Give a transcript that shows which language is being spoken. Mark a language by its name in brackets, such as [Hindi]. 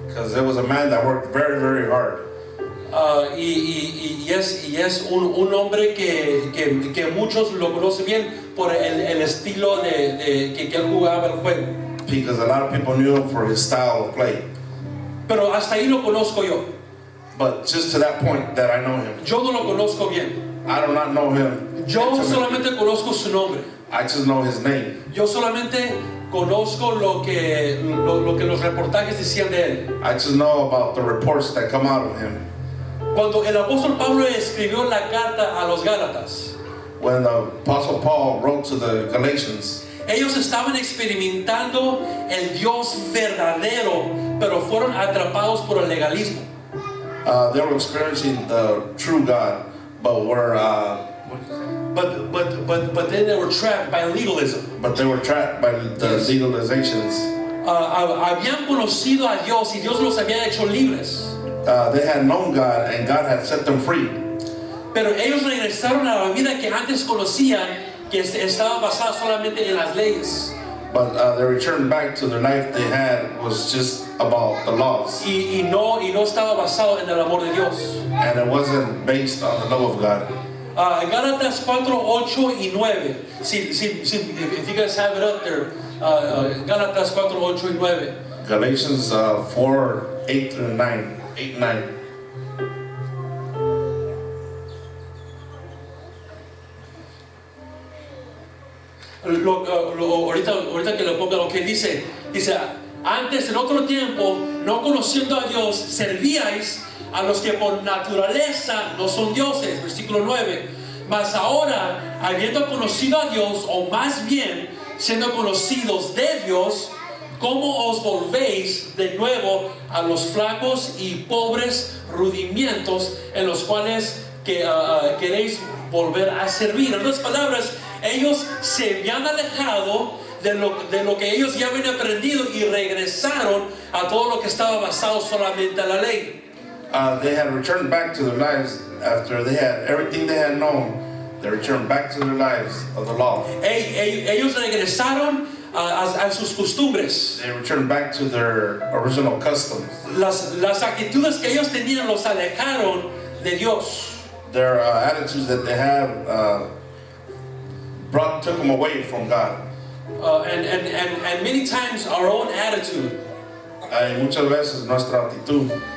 [English] Because it was a man that worked very, very hard. [Spanish] Y es un hombre que muchos lo conocen bien por el estilo que él jugaba el juego. [English] Because a lot of people knew him for his style of play. [Spanish] Pero hasta ahí lo conozco yo. [English] But just to that point that I know him. [Spanish] Yo no lo conozco bien. [English] I do not know him. [Spanish] Yo [English] intimately. [Spanish] solamente conozco su nombre. [English] I just know his name. [Spanish] Yo solamente conozco lo que los reportajes decían de él. [English] I just know about the reports that come out of him. [Spanish] Cuando el apóstol Pablo escribió la carta a los Gálatas, [English] When the Apostle Paul wrote to the Galatians, [Spanish] ellos estaban experimentando el Dios verdadero, pero fueron atrapados por el legalismo. [English] they were experiencing the true God, but were But then they were trapped by legalism. but they were trapped by the legalizations. [Spanish] Habían conocido a Dios y Dios los había hecho libres. [English] They had known God, and God had set them free. [Spanish] Pero ellos regresaron a la vida que antes conocían, que estaba basada solamente en las leyes. [English] But they returned back to the life they had was just about the laws, [Spanish] Y no estaba basado en el amor de Dios. [English] and it wasn't based on the love of God. [Spanish] Gálatas 4, 8 y 9. [English] If you guys have it up there, [Spanish] Gálatas 4, 8 y 9. [English] Galatians 4, 8 through 9, 8 and 9. [Spanish] Ahorita que le ponga lo que dice, antes en otro tiempo, no conociendo a Dios, servíais a los que por naturaleza no son dioses, versículo 9. Mas ahora, habiendo conocido a Dios, o más bien siendo conocidos de Dios, ¿cómo os volvéis de nuevo a los flacos y pobres rudimientos en los cuales queréis volver a servir? En otras palabras, ellos se habían alejado de lo que ellos ya habían aprendido y regresaron a todo lo que estaba basado solamente en la ley. [English] They had returned back to their lives after they had everything they had known. They returned back to their lives of the law. [Spanish] Ellos regresaron a sus costumbres. [English] They returned back to their original customs. [Spanish] Las actitudes que ellos tenían los alejaron de Dios. [English] Their attitudes that they had took them away from God. And many times our own attitude [Spanish] Muchas veces nuestra actitud